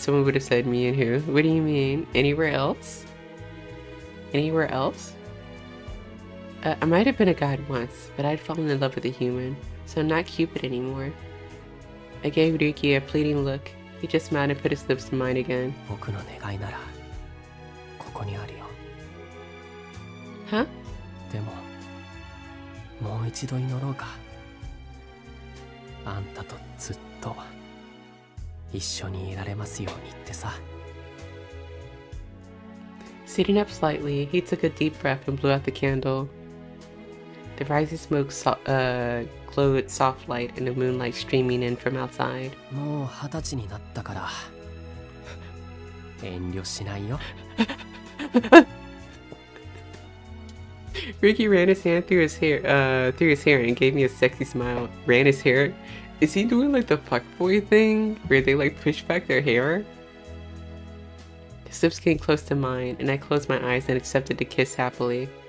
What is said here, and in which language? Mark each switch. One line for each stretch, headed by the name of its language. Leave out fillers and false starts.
English: Someone would have said me and who? What do you mean? Anywhere else? Anywhere else? I might have been a god once, but I'd fallen in love with a human, so I'm not Cupid anymore. I gave Ryuki a pleading look. He just smiled and put his lips to mine again.
Japanese: 僕の願いならここにあるよ。
English: Huh?
Japanese: でももう一度祈ろうか。あんたとずっと一緒にいられますようにってさ。
English: Sitting up slightly, he took a deep breath and blew out the candle. The rising smoke glowed soft light in the moonlight streaming in from outside.
Japanese: もう20歳になったから遠慮しないよ。
English: Ryuki ran his hand through his hair and gave me a sexy smile. Ran his hair? Is he doing like the fuckboy thing where they like push back their hair? His lips came close to mine, and I closed my eyes and accepted the kiss happily.